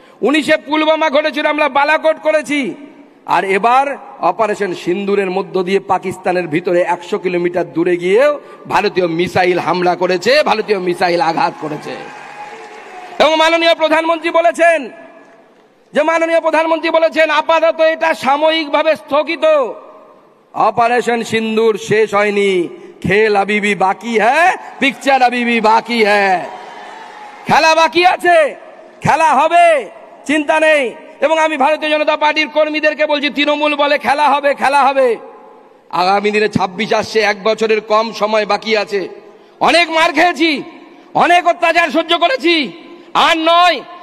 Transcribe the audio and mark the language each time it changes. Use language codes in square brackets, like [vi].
[bn] 19-এ পুলওয়ামা ঘটেছিল, আমরা বালাকোট করেছি। আর এবার অপারেশন সিন্দুরের মধ্য দিয়ে পাকিস্তানের ভিতরে 100 কিলোমিটার দূরে গিয়েও ভারতীয় মিসাইল হামলা করেছে, ভারতীয় মিসাইল আঘাত করেছে। এবং মাননীয় প্রধানমন্ত্রী বলেছেন আপাতত এটা সাময়িকভাবে স্থগিত। অপারেশন সিন্দুর শেষ হয়নি, [hi] খেল अभी भी बाकी है, পিকচার अभी भी बाकी है। [bn] খেলা বাকি আছে, খেলা হবে, চিন্তা নেই। এবং আমি ভারতীয় জনতা পার্টির কর্মীদেরকে বলছি, তৃণমূল বলে খেলা হবে, খেলা হবে। আগামী দিনে 26 আসছে, 1 বছরের কম সময় বাকি আছে। অনেক মার খেয়েছি, অনেক অত্যাচার সহ্য করেছি, আর নয়।